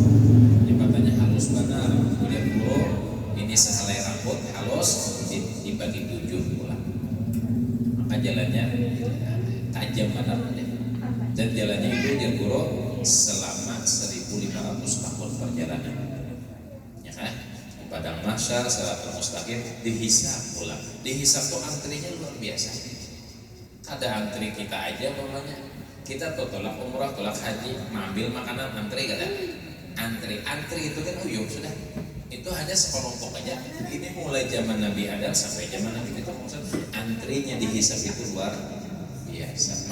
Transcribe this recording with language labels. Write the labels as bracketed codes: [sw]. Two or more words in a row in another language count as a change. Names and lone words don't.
[bjn] Jembatannya halus benar. Kemudian bro, ini sehelai rambut halus dibagi 7 pula. Maka jalannya tajam benar. Dan jalannya itu dia bro selama 1500 tahun perjalanan. Ya kan? Padang mahsyar, [ar] siratal mustaqim [bjn] dihisab pula. Dihisab tuh antrinya luar biasa. Ada antri kita aja pokoknya. Kita tuh tolak umrah, tolak haji, ngambil makanan, antri kada? Antri itu kan uyuh sudah. Itu hanya sekelompok aja. Ini mulai zaman Nabi Adam sampai zaman Nabi kita, antrinya dihisab itu luar biasa.